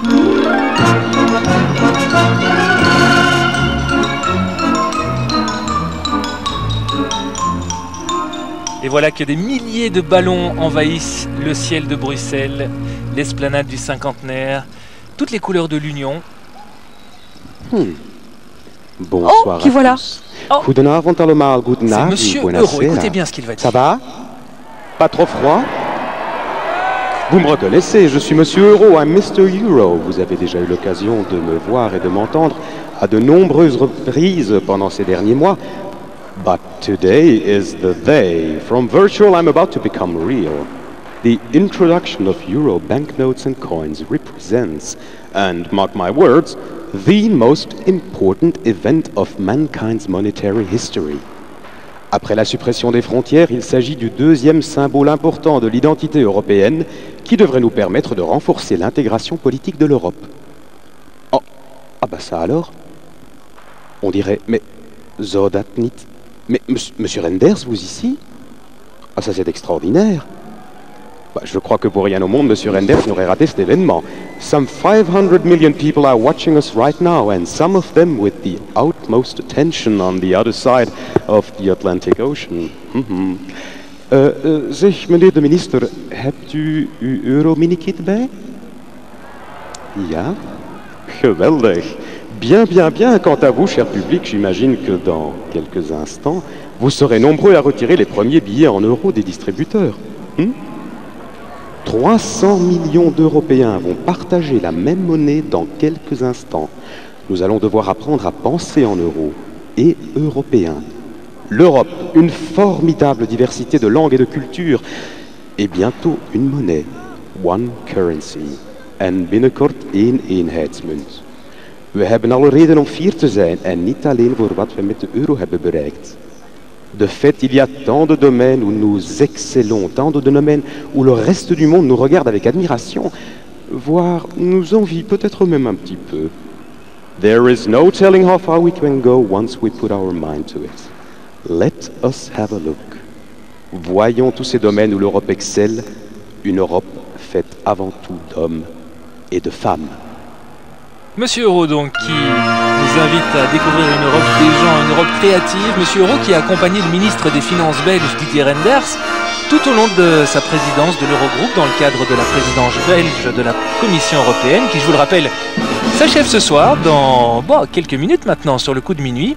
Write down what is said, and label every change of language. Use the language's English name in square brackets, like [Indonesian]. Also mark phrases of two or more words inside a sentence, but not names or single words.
[French] Et voilà que des milliers de ballons envahissent le ciel de Bruxelles, l'esplanade du cinquantenaire, toutes les couleurs de l'Union. Bonsoir. Oh, qui voilà. [Dutch] Goedenavond allemaal, [French] C'est [Dutch] goedenavond, [French] Monsieur Euro, [Italian] buonasera. [French] écoutez bien ce qu'il va dire. Ça va? Pas trop froid? Vous me reconnaissez, je suis Monsieur Euro, un Mr. Euro. Vous avez déjà eu l'occasion de me voir et de m'entendre à de nombreuses reprises pendant ces derniers mois. [English] But today is the day. From virtual, I'm about to become real. The introduction of euro banknotes and coins represents, and mark my words, the most important event of mankind's monetary history. [French] Après la suppression des frontières, il s'agit du deuxième symbole important de l'identité européenne qui devrait nous permettre de renforcer l'intégration politique de l'Europe. Oh, ah bah ça alors? On dirait, mais [Dutch] Zodat niet. [French] Mais Monsieur Renders, vous ici? Ah ça c'est extraordinaire. Bah, je crois que pour rien au monde, Monsieur Renders n'aurait raté cet événement. [English] Some 500 million people are watching us right now, and some of them with the utmost attention on the other side of the Atlantic Ocean. [Dutch] Zeg, meneer de minister, hebt u uw euro-minikit bij? Ja? Geweldig. [French] Bien, bien, bien. Quant à vous, cher public, j'imagine que dans quelques instants, vous serez nombreux à retirer les premiers billets en euros des distributeurs. 300 millions d'Européens vont partager la même monnaie dans quelques instants. Nous allons devoir apprendre à penser en euros et européens. L'Europe, une formidable diversité de langues et de cultures, et bientôt une monnaie, [English] one currency, [Dutch] en binnenkort één eenheidsmunt. We hebben alle reden om fier te zijn en niet alleen voor wat we met de euro hebben bereikt. [French] De fait, il y a tant de domaines où nous excellons, tant de domaines où le reste du monde nous regarde avec admiration, voire nous envie peut-être même un petit peu. [English] There is no telling how far we can go once we put our mind to it. Let us have a look. [French] Voyons tous ces domaines où l'Europe excelle, une Europe faite avant tout d'hommes et de femmes. Monsieur Euro, donc, qui nous invite à découvrir une Europe des gens, une Europe créative. Monsieur Euro qui a accompagné le ministre des Finances belge, Didier Reynders, tout au long de sa présidence de l'Eurogroupe, dans le cadre de la présidence belge de la Commission européenne, qui, je vous le rappelle, s'achève ce soir, dans quelques minutes maintenant, sur le coup de minuit.